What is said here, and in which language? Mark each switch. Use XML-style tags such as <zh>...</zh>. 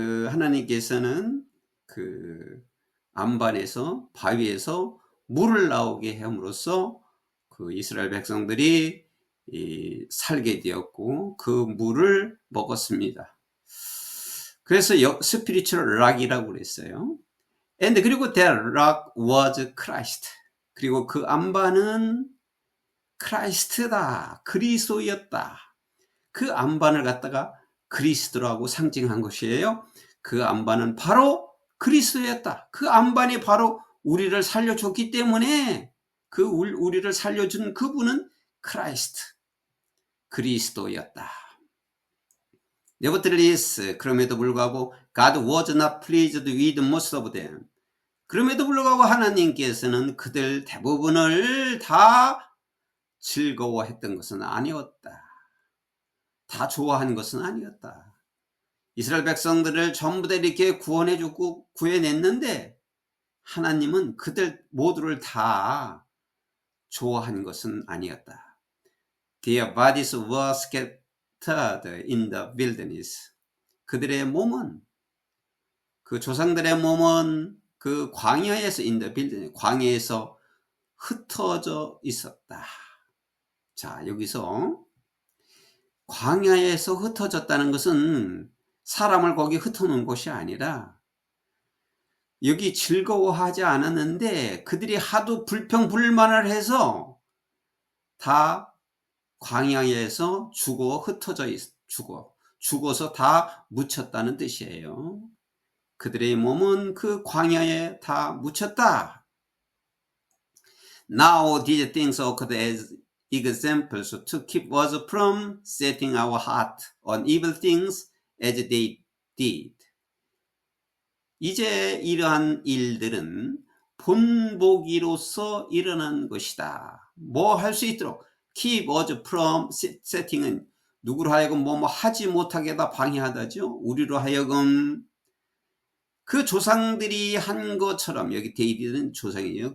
<ko>하나님께서는 그 암반에서 바위에서 물을 나오게 함으로써 그 이스라엘 백성들이 살게 되었고 그 물을 먹었습니다. 그래서 스피리추얼 락이라고 그랬어요.</ko> <en>And</en> <ko>그리고</ko> <en>that rock was Christ.</en> <ko>그리고 그 암반은 크라이스트다. 그리스도였다. 그 암반을 갖다가 그리스도라고 상징한 것이에요. 그 암반은 바로 그리스도였다. 그 암반이 바로 우리를 살려줬기 때문에 그 우리를 살려준 그분은 크라이스트, 그리스도였다.</ko> <en>Nevertheless,</en> <ko>그럼에도 불구하고</ko> <en>God was not pleased with most of them.</en> <ko>그럼에도 불구하고 하나님께서는 그들 대부분을 다 즐거워했던 것은 아니었다. 다 좋아한 것은 아니었다. 이스라엘 백성들을 전부 다 이렇게 구원해주고 구해냈는데 하나님은 그들 모두를 다 좋아한 것은 아니었다.</ko> <en>Their bodies were scattered in the wilderness.</en> <ko>그들의 몸은 그 조상들의 몸은 그 광야에서</ko> <en>in the wilderness,</en> <ko>광야에서 흩어져 있었다. 자, 여기서 광야에서 흩어졌다는 것은 사람을 거기 흩어놓은 것이 아니라 여기 즐거워하지 않았는데 그들이 하도 불평불만을 해서 다 광야에서 죽어서 다 묻혔다는 뜻이에요. 그들의 몸은 그 광야에 다 묻혔다.</ko> <en>Now these things occurred as examples to keep us from setting our heart on evil things as they did.</en> <ko>이제 이러한 일들은 본보기로서 일어난 것이다. 뭐 할 수 있도록</ko> <en>keep us from setting</en> <ko>은 누구로 하여금 뭐 하지 못하게 다 방해하다죠. 우리로 하여금 그 조상들이 한 것처럼, 여기 데이비드는 조상이에요.</ko>